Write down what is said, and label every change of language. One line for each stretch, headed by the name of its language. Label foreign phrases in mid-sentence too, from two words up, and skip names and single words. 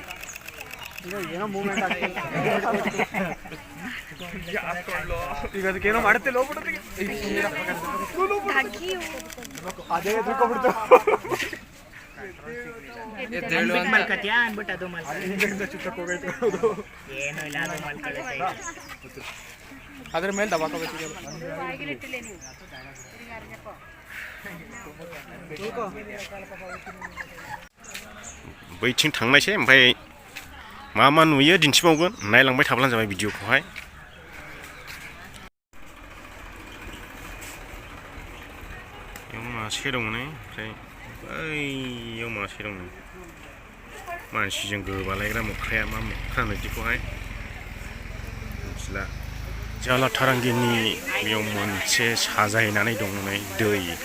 Kannada: ಏನೋ ಮೂವ್ಮೆಂಟ್ ಆಗ್ತಿಲ್ಲ ಈಗ ಅದಕ್ಕೇನೋ ಮಾಡುತ್ತಿಲ್ಲ ಹೋಗ್ಬಿಡುತ್ತೆ ಅದೇ ಎದ್ರುಕೊಂಡ್ಬಿಡ್ತು ಅದ್ರ ಮೇಲೆ ದಬಾಕೋಬೇಕು
Bodo: बैथिं थांनायसै ओमफ्राय मा मा नुयो दिन्थिबावगोन नायलांबाय थाब्लानो जाबाय भिडिअखौहाय बेयाव मासे दङ नै ओमफ्राय बैयाव मासे दङ मानसिजों गोबालायग्रा मोख्राया मा मोख्रा होनो बिदिखौहाय मिथिला जालाथारांगिनि बेयाव मोनसे साजायनानै दङ नै दै